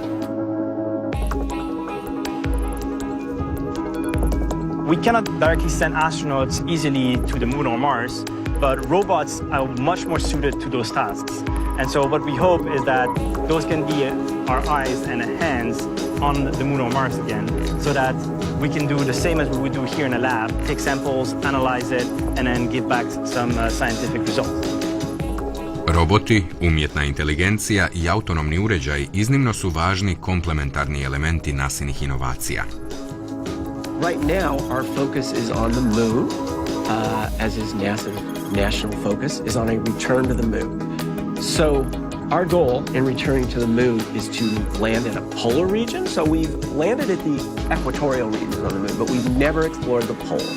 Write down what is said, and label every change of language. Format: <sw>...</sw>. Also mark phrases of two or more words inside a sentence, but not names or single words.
<en>We cannot directly send astronauts easily to the moon or Mars, but robots are much more suited to those tasks. And so what we hope is that those can be our eyes and hands on the moon or Mars again, so that we can do the same as we would do here in a lab, take samples, analyze it, and then give back some scientific results.</en> <hr>Roboti, umjetna inteligencija i autonomni uređaji iznimno su važni komplementarni elementi NASA-inih inovacija.</hr> <en>Right now, our focus is on the moon, as is NASA's national focus, is on a return to the moon. So our goal in returning to the moon is to land in a polar region. So we've landed at the equatorial regions on the moon, but we've never explored the poles.</en>